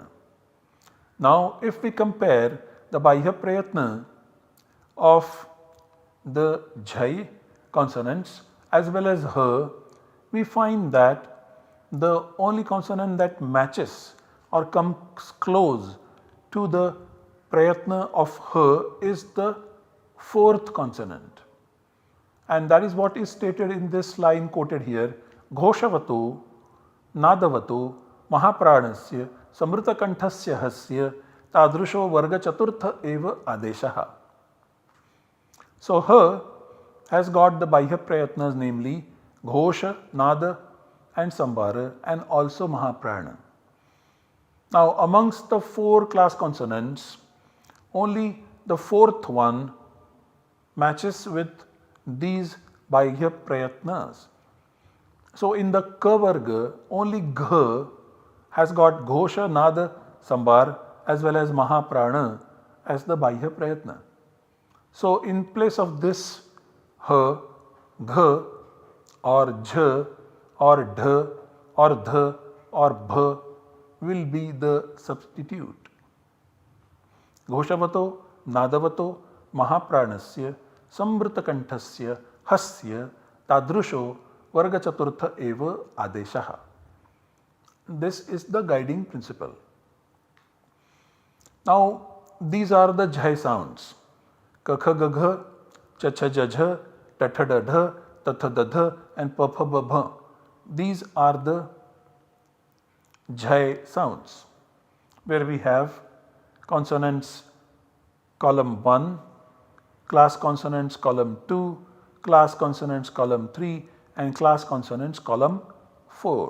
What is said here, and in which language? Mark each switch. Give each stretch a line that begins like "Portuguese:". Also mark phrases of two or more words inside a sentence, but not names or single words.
English: Now if we compare the
Sanskrit: bahya prayatna
English: of the jai consonants as well as ha, we find that the only consonant that matches or comes close to the prayatna of ha is the fourth consonant, and that is what is stated in this line quoted here.
Sanskrit: Ghoshavato nadavato mahapranasya samrutakanthasya hasya tadrusho varga chaturtha eva adeshaha.
English: So ha has got the
Sanskrit: bahya prayatnas,
English: namely Ghosha, Nada and Sambara, and also Mahaprana. Now amongst the 4 class consonants, only the fourth one matches with these
Sanskrit: bahya prayatnas.
English: So in the
Sanskrit: ka varga,
English: only gha has got Ghosha, Nada, Sambar as well as Mahaprana as the
Sanskrit: bahya prayatna.
English: So in place of this ha, gha or jha or dha or dha or bha will be the substitute.
Sanskrit: Ghoshavato nadavato mahapranasya samvrtakanthasya hasya tadrusho varga chaturtha eva adeshaha.
English: This is the guiding principle. Now these are the jai sounds:
Sanskrit: kakha gagha, chacha jajha, tatha dadha, tatha dadha and papha babha.
English: These are the jai sounds, where we have consonants column 1, class consonants column 2, class consonants column 3 and class consonants column 4.